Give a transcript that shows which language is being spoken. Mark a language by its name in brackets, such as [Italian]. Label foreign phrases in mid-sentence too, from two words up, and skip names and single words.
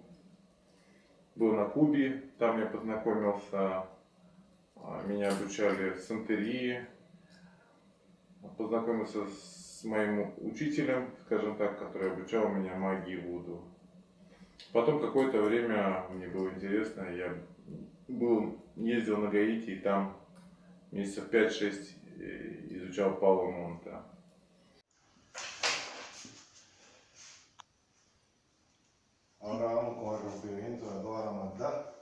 [Russian] Был на Кубе, там я познакомился, меня обучали сантерии, познакомился с моим учителем, скажем так, который обучал меня магии вуду. Потом какое-то время мне было интересно, я ездил на Гаити и там месяцев 5-6 изучал Пало Монта. [Spanish] Ahora vamos con el rompimiento de toda la maldad.